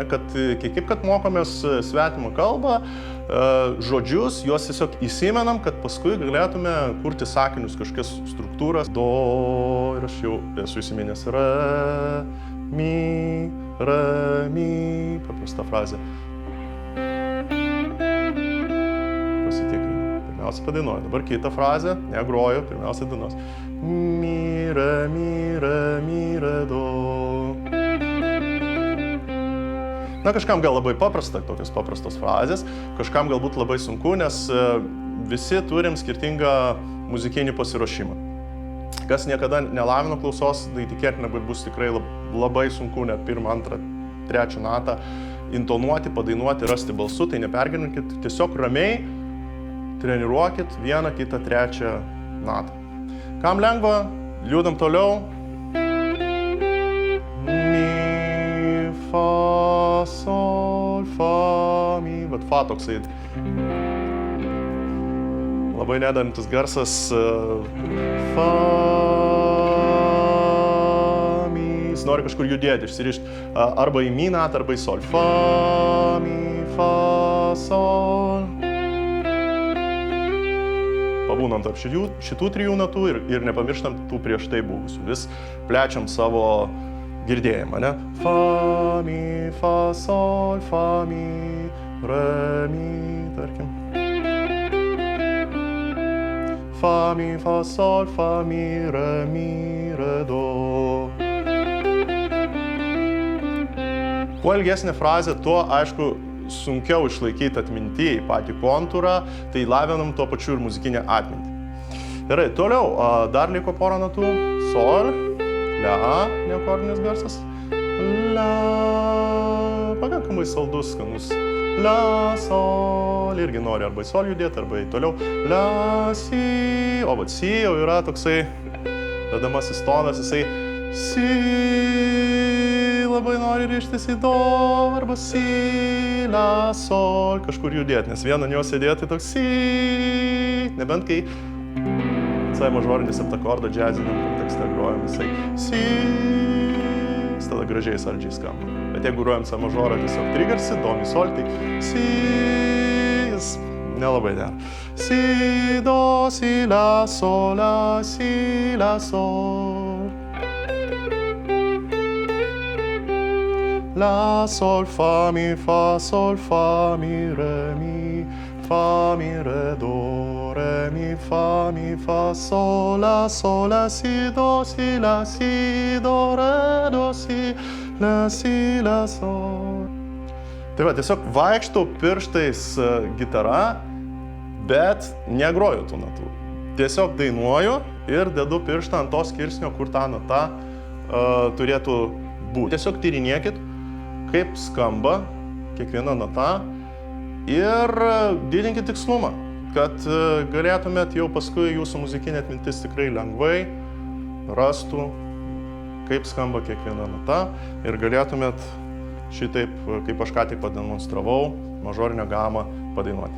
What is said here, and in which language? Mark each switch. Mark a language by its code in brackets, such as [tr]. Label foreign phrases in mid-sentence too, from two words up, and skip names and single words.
[lt] Kaip kad mokomės svetimą kalbą, žodžius, juos tiesiog įsimenam, kad paskui galėtume kurti sakinius, kažkokias struktūras. Do, ir aš jau esu įsiminęs re, mi, paprasta frazė. Pasitikrinau. Pirmiausia padainuoju, dabar kitą frazę, negroju, pirmiausia dainuos. Mi, re, do. Na, kažkam gal labai paprasta, tokios paprastos frazės, kažkam galbūt labai sunku, nes visi turim skirtingą muzikinį pasiruošimą. Kas niekada nelavino klausos, tai tikėtina, kad bus tikrai labai sunku net 1, 2, 3 natą intonuoti, padainuoti, rasti balsu, tai nepergyvenkit, tiesiog ramiai treniruokit 1, 2, 3 natą. Kam lengva, liūdam toliau. Fa, sol, fa, mi, bet fa toksai labai nedarantis garsas. Fa, mi, jis nori kažkur judėti, išsirišti arba į mi natą, arba į sol. Fa, mi, fa, sol. Pabūnam tarp šitų 3 natų ir nepamirštam tų prieš tai buvusių. Vis plečiam savo girdėjimą, ne? Fa, mi, fa, sol, fa, mi, re, mi, tarkim. Fa, mi, fa, sol, fa, mi, re, do. Kuo ilgesnė frazė, tuo, aišku, sunkiau išlaikyti atmintį į patį kontūrą, tai lavinam tuo pačiu ir muzikinę atmintį. Gerai, toliau, dar liko porą natų. Sol. La, neakordinis garsas. La, pakankamai saldus, skanus. La, sol, irgi nori arba į sol judėti, arba į toliau. La, si, o vat si jau yra toksai vedamasis tonas, jisai si, labai nori rištis į do, arba si, la, sol, kažkur judėti, nes vieną ant jo sėdėti toks si, nebent kai C mažorinį septakordą džiaziniam kontekste grojam, jisai si, tada gražiai saldžiai skamba. Bet jeigu grojam C mažorą tiesiog trigarsi, do, mi, sol, tai si, jis nelabai dera. Si, do, si, la, sol, la, si, la, sol. La, sol, fa, mi, re, mi, re, do, re, mi, fa, sol, la, si, do, re, do, si, la, sol. Tai va, tiesiog vaikštau pirštais gitara, bet negroju tų natų. Tiesiog dainuoju ir dedu pirštą ant to skirsnio, kur ta nata turėtų būti. Tiesiog tyrinėkit, kaip skamba kiekviena nata ir didinkit tikslumą, kad galėtumėt jau paskui jūsų muzikinė atmintis tikrai lengvai rastų, kaip skamba kiekviena nata ir galėtumėt šitaip, kaip aš ką tik pademonstravau, mažorinę gamą padainuoti.